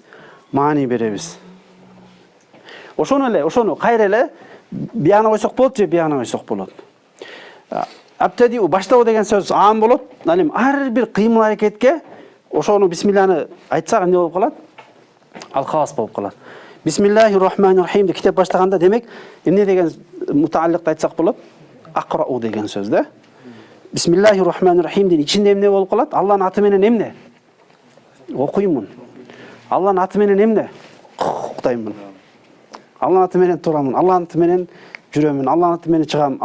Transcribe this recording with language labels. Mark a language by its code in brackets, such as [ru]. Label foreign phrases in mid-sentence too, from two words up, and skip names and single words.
[ky] Маани беребиз. Ошону кайра эле биягына койсок болот же биягына койсок болот. Абтадиу баштоо деген сөз аам болот. Ар бир кыймыл аракетке ошону бисмилланы айтсак эмне болуп калат? Ал хас болуп калат. [ar] بسم الله الرحمن الرحيم [ky] деп китеп баштаганда демек эмне деген мутаалликты айтсак болот? Акрау деген сөз да. [ar] بسم الله الرحمن الرحيم [ky] ичинде эмне болуп калат? Алланын аты менен эмне? Окуймун. Алланын аты менен эмне? Уктаймын. Алланын аты менен турамын. Алланын аты менен жүрөмүн. Алланын аты менен чыгам.